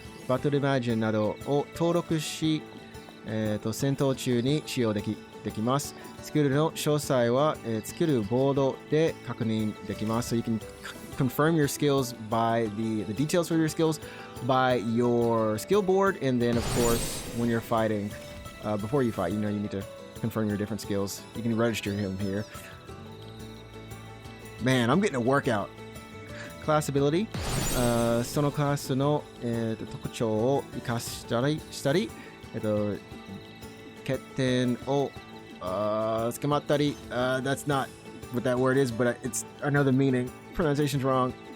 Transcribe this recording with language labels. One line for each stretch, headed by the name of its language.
Japanese: Battle Imagine などを登録し、戦闘中に使用できます。スキルの詳細は、スキルボードで確認できます。
English: So you can confirm your skills by the details for your skills by your skill board, and then of course when you're fighting, before you fight, you know, you need to confirm your different skills. You can register him here. Man, I'm getting a workout. Class ability.
Japanese: そのクラスの、特徴を生かしたり、欠点を捕まったり、
English: that's not what that word is, but it's another meaning. Pronunciation's wrong.